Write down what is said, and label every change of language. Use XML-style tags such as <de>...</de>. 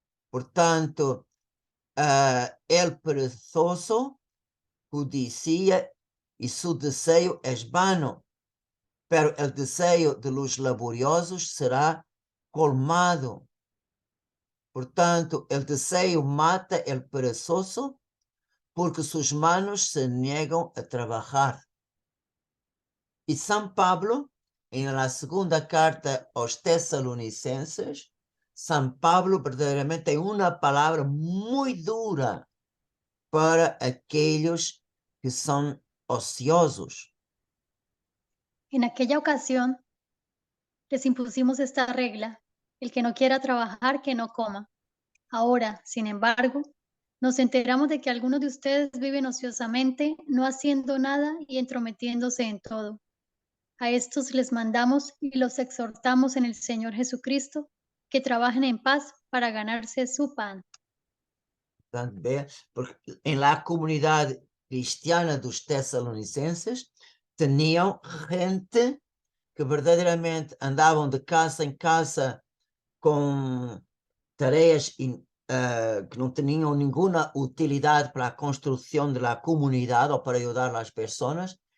<es>Portanto, el perezoso codicia y su deseo es vano, pero el deseo de los laboriosos será colmado. Portanto, el deseo mata el perezoso porque sus manos se niegan a trabajar. Y San Pablo, en la segunda carta a los tesalonicenses, San Pablo verdaderamente</es> <pt>tem uma palavra muito dura</pt> <es>para aquellos que son ociosos. En aquella ocasión les impusimos esta regla: el que no quiera trabajar, que no coma. Ahora, sin embargo, nos enteramos de que algunos de ustedes viven ociosamente, no haciendo nada y entrometiéndose en todo. A estos les mandamos y los exhortamos en el Señor Jesucristo que trabajen en paz para ganarse su pan. Porque en la comunidad cristiana</es> <pt>dos tesalonicenses tenían gente que verdaderamente andavam de casa em casa com tareas que não tinham nenhuma utilidade para a construção da comunidade ou para ajudar as pessoas.</pt>